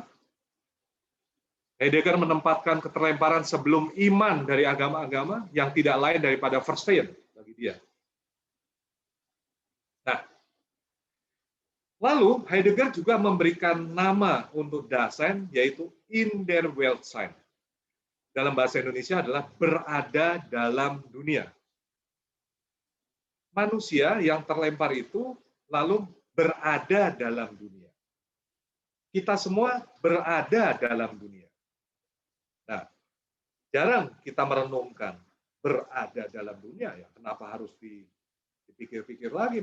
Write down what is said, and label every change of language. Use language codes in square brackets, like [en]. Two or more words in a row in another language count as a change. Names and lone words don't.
[id] Heidegger menempatkan keterlemparan sebelum iman dari agama-agama yang tidak lain daripada Verstehen bagi dia. Nah, lalu Heidegger juga memberikan nama untuk Dasein, yaitu [de] in der Weltsein. [id] Dalam bahasa Indonesia adalah berada dalam dunia. Manusia yang terlempar itu lalu berada dalam dunia. Kita semua berada dalam dunia. Nah, jarang kita merenungkan berada dalam dunia, ya kenapa harus dipikir-pikir lagi?